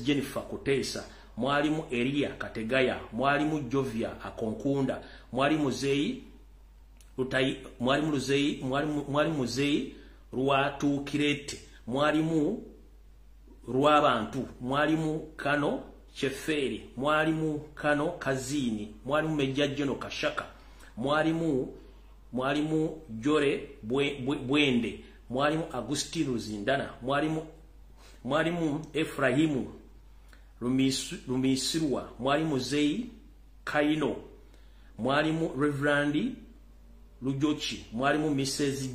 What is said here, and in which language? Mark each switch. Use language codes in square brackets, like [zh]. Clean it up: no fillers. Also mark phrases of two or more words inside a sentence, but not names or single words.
[sw] Jennifer Kuteesa, mwalimu Elia Kategaya, mwalimu Jovia Akonkunda, mwalimu Muzeyi Rwatukirete, mwalimu Rwabantu, mwalimu Kano Cheferi, mwalimu Kano Kazini, mwalimu Mejajeno Kashaka, mwalimu Jore Bwende, mwalimu Agustino Zindana, mwalimu Efrahimu Lumisirwa, mwalimu Zei Kaino, mwalimu Reverend Lujochi, mwalimu Mrs.